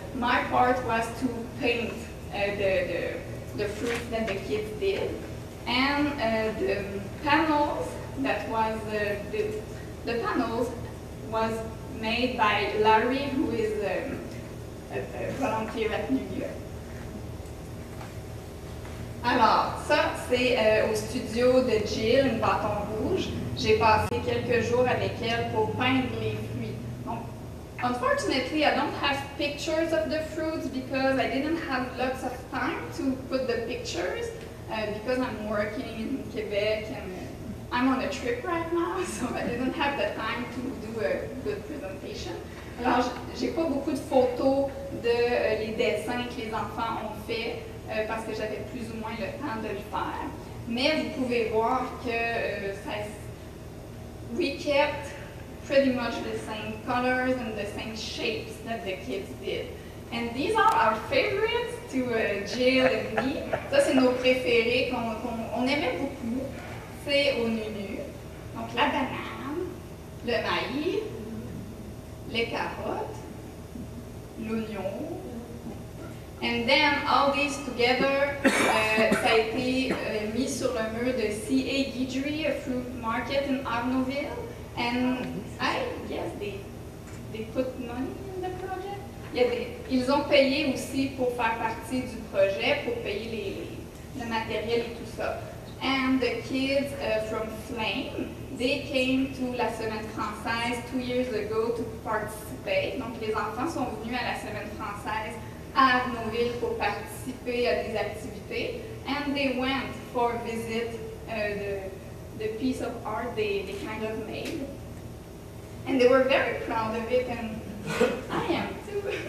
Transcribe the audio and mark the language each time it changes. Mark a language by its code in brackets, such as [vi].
[en] My part was to paint the fruit that the kids did. And the panels, that was the panels was made by Landry, who is a volunteer at NUNU. [fr] Alors, ça, c'est au studio de Jill, une Baton Rouge. J'ai passé quelques jours avec elle pour peindre les fruits. [en] Donc, unfortunately, I don't have pictures of the fruits because I didn't have lots of time to put the pictures because I'm working in Quebec and I'm on a trip right now, so I didn't have the time to do a good presentation. [fr] Alors, j'ai pas beaucoup de photos de les dessins que les enfants ont fait parce que j'avais plus ou moins le temps de le faire. Mais vous pouvez voir que [en] we kept pretty much the same colors and the same shapes that the kids did. And these are our favorites to Jill and me. [fr] Ça, c'est nos préférés qu'on aimait beaucoup. C'est au NUNU. Donc, la banane, le maïs, les carottes, l'oignon. [en] And then all these together, [fr] ça a été mis sur le mur de C.A. [en] Guidry, a fruit market in Arnaudville. And I guess they put money in the project. [fr] ils ont payé aussi pour faire partie du projet, pour payer le matériel et tout ça. [en] And the kids from Flame, they came to la Semaine française 2 years ago to participate. [fr] Donc les enfants sont venus à la Semaine française à Arnaudville pour participer à des activités. [en] And they went for a visit the piece of art they kind of made. And they were very proud of it, and I am too.